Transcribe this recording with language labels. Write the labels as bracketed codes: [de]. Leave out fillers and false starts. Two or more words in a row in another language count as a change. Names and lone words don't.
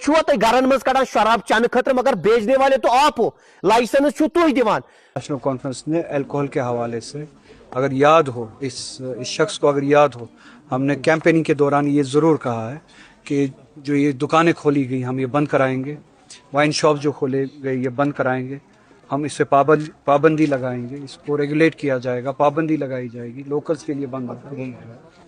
[ks] छुआ तुम घरन मज कड़ान शराब चन खतर [ur] مگر بیچنے والے تو آپ ہو, [ks] लाइसेंस छु तुई दिवान। [ur] نیشنل کانفرنس نے الکوحل کے حوالے سے اگر یاد ہو، اس شخص کو اگر یاد ہو، ہم نے کیمپیننگ کے دوران یہ ضرور کہا ہے کہ جو یہ دکانیں کھولی گئی ہم یہ بند کرائیں گے, [en] wine shop [ur] جو کھولے گئے یہ بند کرائیں گے، ہم اس سے پابندی لگائیں گے، اس کو ریگولیٹ کیا جائے گا، پابندی لگائی جائے گی، لوکلز کے لیے بند ہوگا.